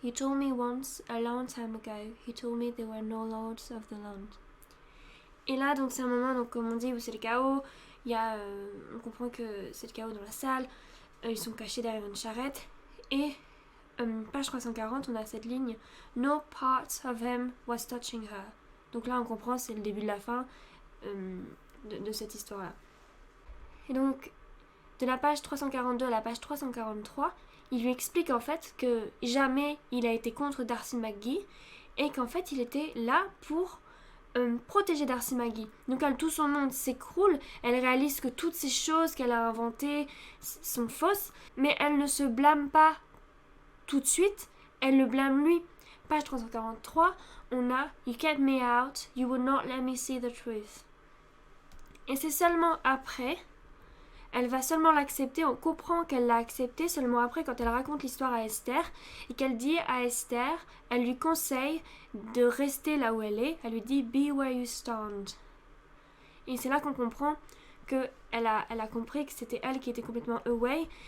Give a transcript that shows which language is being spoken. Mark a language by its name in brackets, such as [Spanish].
[English] He told me once, a long time ago, he told me there were no lords of the land. [French] Et là, donc c'est un moment, donc, comme on dit, où c'est le chaos. On comprend que c'est le chaos dans la salle. Ils sont cachés derrière une charrette. Et page 340, on a cette ligne [English] No part of him was touching her. [French] Donc là, on comprend, c'est le début de la fin de cette histoire-là. Et donc, de la page 342 à la page 343, il lui explique en fait que jamais il a été contre Darcy McGee et qu'en fait il était là pour protéger Darcy McGee. Donc tout son monde s'écroule, elle réalise que toutes ces choses qu'elle a inventées sont fausses, mais elle ne se blâme pas tout de suite, elle le blâme lui. Page 343, on a [English] You kept me out, you would not let me see the truth. [French] Et c'est seulement après, elle va seulement l'accepter, on comprend qu'elle l'a accepté seulement après quand elle raconte l'histoire à Esther et qu'elle dit à Esther, elle lui conseille de rester là où elle est, elle lui dit [English] Be where you stand. [French] Et c'est là qu'on comprend qu'elle a compris que c'était elle qui était complètement away.